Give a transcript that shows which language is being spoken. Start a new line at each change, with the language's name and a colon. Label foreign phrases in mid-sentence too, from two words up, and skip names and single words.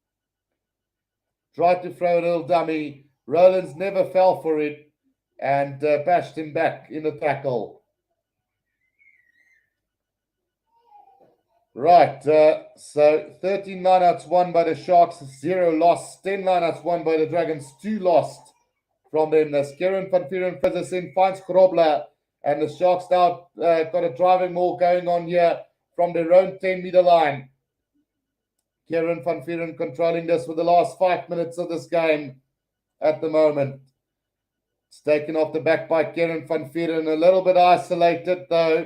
English: Tried to throw a little dummy. Rowlands never fell for it and bashed him back in the tackle. Right, so 13 lineouts won by the Sharks, 0 lost. 10 lineouts won by the Dragons, 2 lost from them. As Kieran van Vuuren fizzes in, finds Grobler, and the Sharks now got a driving maul going on here from their own 10-meter line. Kieran van Vuuren controlling this for the last 5 minutes of this game at the moment. It's taken off the back by Kieran van Vuuren, a little bit isolated though.